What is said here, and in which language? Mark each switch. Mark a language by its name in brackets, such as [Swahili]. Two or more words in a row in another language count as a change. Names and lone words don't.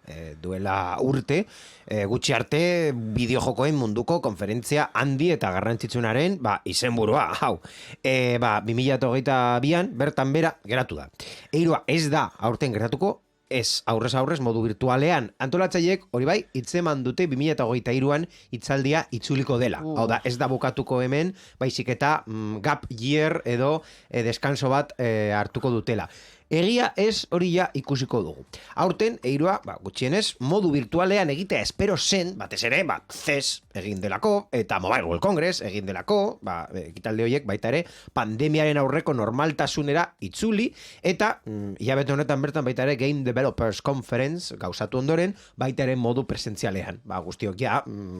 [Basque] Duela urte, gutxi arte bideojokoen munduko konferentzia handi eta garrantzitsunaren izenburua, hau. 2022an bertan bera geratu da. Eirua ez da aurten geratuko, ez, aurrez modu virtualean. Antolatzaileek hori bai, hitzeman dute 2023an hitzaldia itzuliko dela. Hau da, ez da bukatuko hemen, baizik eta [English] gap year [Basque] edo deskanso bat hartuko dutela. Egia ez hori ja ikusiko dugu. Aurten, eirua, gutxienez, modu virtualean egitea espero zen, batez ere, CES egin delako, eta Mobile World Congress egin delako, ekitalde horiek baita ere, pandemiaren aurreko normaltasunera itzuli, eta hilabete honetan bertan baita ere Game Developers Conference gauzatu ondoren, baita ere modu presentzialean.